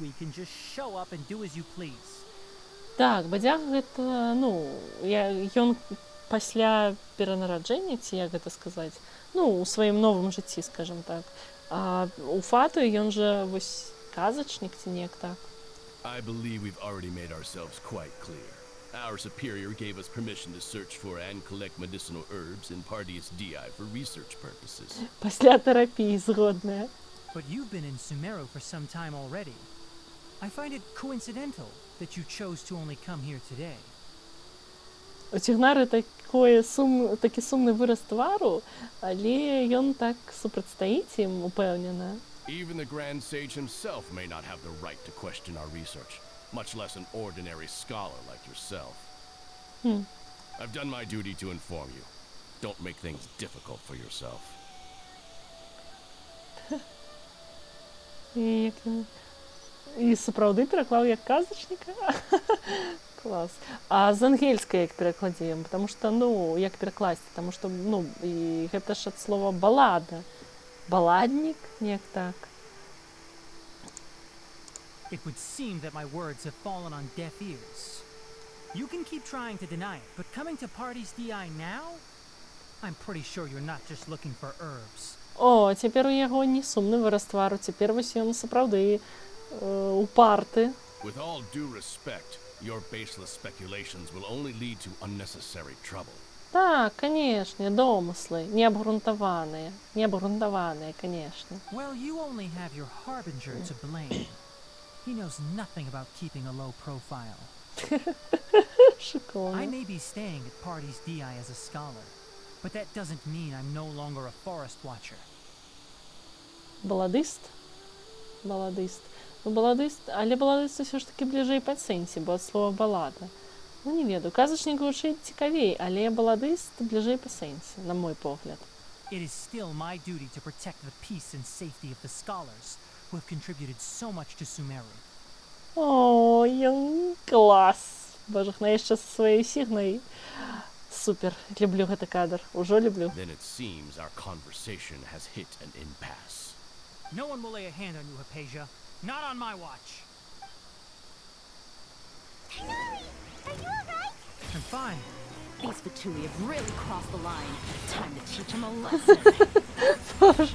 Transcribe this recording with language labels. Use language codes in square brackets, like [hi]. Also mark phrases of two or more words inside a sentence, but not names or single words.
[be] Так, бадзяга гэта, ён пасля перанараджэння, ці як гэта сказаць, у сваім новым жыцці, скажам так. А у фатуі ён жа вось казачнік ці неяк так. [en] I believe we've already made ourselves quite clear. Our superior gave us permission to search for and collect medicinal herbs in Pardius DI for research purposes. [be] Пасля терапії, згодная. [en] But you've been in Sumero for some time already. I find it coincidental that you chose to only come here today. [be] У Цігнары такі сумны выраз твару, але ён так супрацьстаіць ім, упэўнена. [en] Even the Grand Sage himself may not have the right to question our research, much less an ordinary scholar like yourself. I've done my duty to inform you. Don't make things difficult for yourself. [be] І сапраўды пераклаў як казачніка? Клас. А з ангельскай як перакладзем? [ru] Потому што, [be] як перакласці? [ru] Потому што, [be] і гэта ж ад слова балада. Баладнік, неяк так. [en] It would seem that my words have fallen on deaf ears. You can keep trying to deny it, but coming to Pardius DI now? I'm pretty sure you're not just looking for herbs. [be] О, цяпер у яго не сумны выраз твару, цяпер вось ён сапраўды упарты. [en] With all due respect, your baseless speculations will only lead to unnecessary trouble. [be] Так, канешне, домыслы, неабгрунтаваныя, канешне. [en] Well, you only have your harbinger to blame. He knows nothing about keeping a low profile. I may be staying at Pardius DI as a scholar, but that doesn't mean I'm no longer a forest watcher. [be] Баладыст? Але баладыст ўсё ж такі бліжэй па сэнсе, бо ад слова балада. Не ведаю, казачнік гучыць цікавей, але баладыст бліжэй па сэнсе, на мой погляд. [en] It is still my duty to protect the peace and safety of the scholars who have contributed so much to Sumeru. [be] О, ён клас! Божахна яшчэ са сваёй сігнай. Супер, люблю гэты кадр, ужо люблю. [en] Then it seems our conversation has hit an impasse. No one will lay a hand on you, Hypatia. Not on my watch. Tighnari, are you alright? I'm fine. These Fatui have really crossed the line. Time to teach them a lesson.